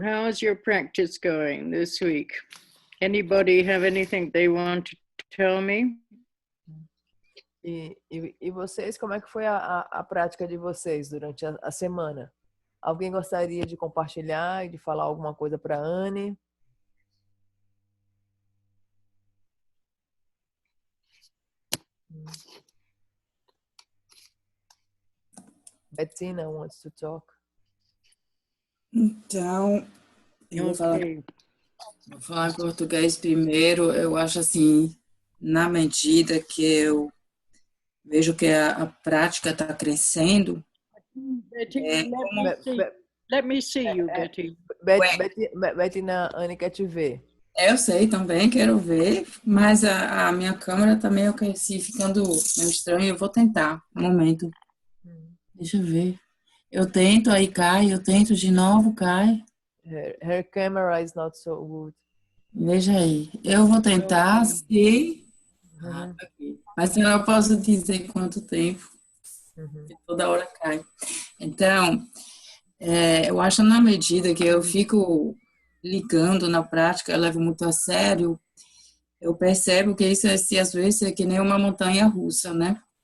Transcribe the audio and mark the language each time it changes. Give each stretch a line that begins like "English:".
English: How's your practice going this week? Anybody have anything they want to tell me?
Portuguese: E vocês, como é que foi a prática de vocês durante a semana? Alguém gostaria de compartilhar e de falar alguma coisa para a Anne?
English: Bettina wants to talk.
Portuguese: Então, eu vou falar
English: Okay.
Portuguese: Vou falar em português primeiro. Eu acho assim, na medida que eu vejo que a prática está crescendo, Betty, como
English: let me see you, Betty.
Portuguese: Bettina, Anne quer te ver. eu sei também, quero ver, mas a minha câmera tá meio que assim, ficando meio estranho. Eu vou tentar, um momento. Deixa eu ver. Eu tento, aí cai, eu tento de novo, cai.
English: Her camera is not so good.
Portuguese: Veja aí. Eu vou tentar, se... tá aqui. Mas eu não posso dizer quanto tempo, porque toda hora cai. Então, eu acho na medida que eu fico ligando na prática, eu levo muito a sério, eu percebo que isso, assim, às vezes, é que nem uma montanha russa, né?